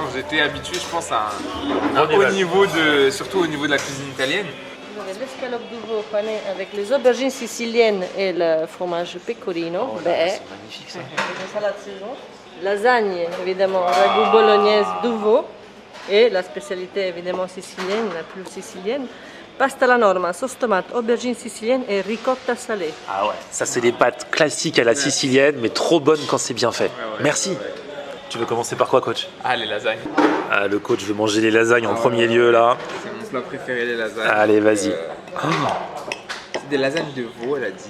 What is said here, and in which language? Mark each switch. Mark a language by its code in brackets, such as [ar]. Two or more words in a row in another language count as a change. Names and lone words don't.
[fr] J'étais habitué, je pense, à un haut niveau, surtout au niveau de la cuisine italienne. L'escalope d'uovo pané avec les aubergines siciliennes et le fromage pecorino. C'est magnifique ça. Une salade saison. Lasagne, évidemment, ragoût bolognaise d'uovo. Et la spécialité, évidemment, sicilienne, la plus sicilienne. Pasta alla norma, sauce tomate, aubergine sicilienne et ricotta salée. Ah ouais. Ça, c'est des pâtes classiques à la sicilienne, mais trop bonnes quand c'est bien fait. Merci. Tu veux commencer par quoi, coach? Ah, les lasagnes. Ah, le coach veut manger les lasagnes en premier lieu, là. C'est mon plat préféré, les lasagnes. Allez, vas-y. C'est des lasagnes de veau, elle a dit.